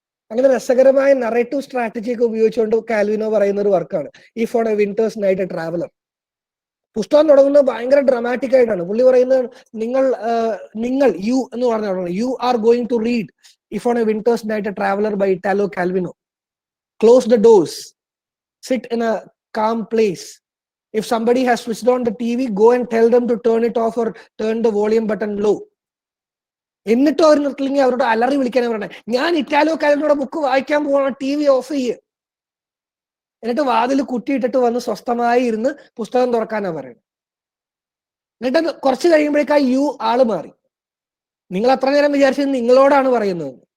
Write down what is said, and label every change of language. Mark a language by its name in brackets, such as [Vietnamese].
[Malayalam] അങ്ങനെ രസകരമായ narrative strategy ഒക്കെ ഉപയോഗിച്ചുകൊണ്ട് കാൽവിനോ പറയുന്ന ഒരു വർക്കാണ് if on A winter's night A traveller. പുസ്തകം തുടങ്ങുന്നത് ഭയങ്കര ഡ്രമാറ്റിക് ആയിട്ടാണ്. പുള്ളി പറയുന്നത് നിങ്ങൾ യു എന്ന് പറഞ്ഞ [English] You are going to read if on a winter's night a traveller by Italo Calvino. Close the doors, sit in a calm place. If somebody has switched on the TV, go and tell them to turn it off or turn the volume button low. [Malayalam] എന്നിട്ട് അവർ നിർത്തില്ലെങ്കിൽ അവരോട് അലറി വിളിക്കാനാണ് പറയുന്നത്. ഞാൻ Italo കാൽവിനോയുടെ book വായിക്കാൻ പോകണം, TV of ചെയ്യ്. എന്നിട്ട് വാതിൽ കുറ്റിയിട്ടിട്ട് വന്ന് സ്വസ്ഥമായി ഇരുന്ന് പുസ്തകം തുറക്കാനാണ് പറയുന്നത്. എന്നിട്ട് കുറച്ച് കഴിയുമ്പോഴേക്ക് ആ യു ആള് മാറി. നിങ്ങൾ അത്ര നേരം വിചാരിച്ചത് നിങ്ങളോടാണ് പറയുന്നത്.